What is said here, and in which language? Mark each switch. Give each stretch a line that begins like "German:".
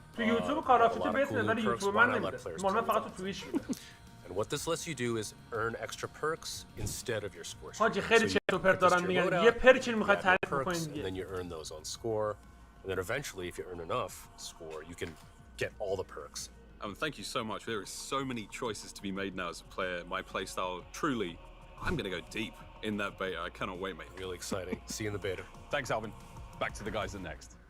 Persian: تو یوتیوب کارافتی بهتره ولی یوتیوب من نمیده. من فقط تو توییچ میده.
English: And what this lets you do is earn extra perks instead of your score.
Persian: حاجی خیلی چه پرت دارن میگن. یه پرکی میخواد تعریف کنید دیگه.
English: And then you earn those on score. And then eventually if you earn enough score, you can get all the perks. Thank you so much. There is so many choices to be made now as a player. My playstyle, truly, I'm going to go deep in that beta. I cannot wait, mate. Really exciting. See you in the beta. Thanks, Alvin. Back to the guys at Next.